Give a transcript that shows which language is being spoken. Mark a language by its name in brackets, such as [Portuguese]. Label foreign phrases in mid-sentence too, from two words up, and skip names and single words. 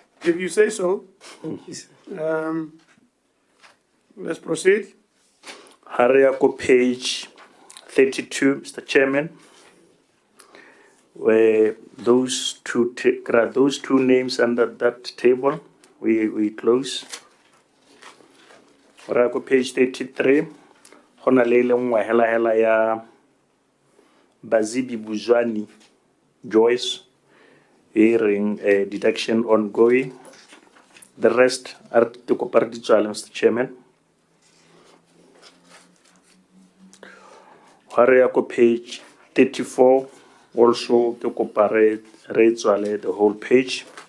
[English] If you say so. Let's proceed. [Southern Sotho] Hariako page 32, Mr. [English] Chairman, where those two names under that table, we close. [Southern Sotho] Ra go page 33, hona le nngwe hela ya Bazibi Buzwani Joyce, [English] hearing deduction ongoing. The rest are to cooperative, Mr. Chairman. Hariako page 34, also to cooperate the whole page.